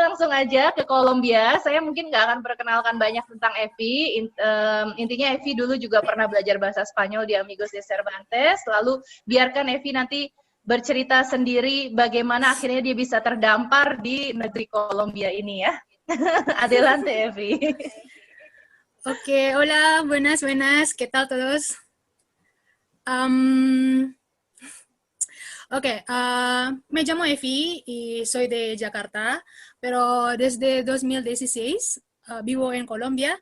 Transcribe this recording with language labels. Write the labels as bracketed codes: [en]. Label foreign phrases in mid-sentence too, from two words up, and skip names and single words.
[id] langsung aja ke Kolombia. Saya mungkin nggak akan perkenalkan banyak tentang Evi. Intinya Evi dulu juga pernah belajar bahasa Spanyol di Amigos de Cervantes. Lalu biarkan Evi nanti bercerita sendiri bagaimana akhirnya dia bisa terdampar di negeri Kolombia ini ya. Adelante, Evi. [es] Ok, hola, buenas, ¿qué tal todos? Me llamo Efi y soy de Jakarta, pero desde 2016 vivo en Colombia.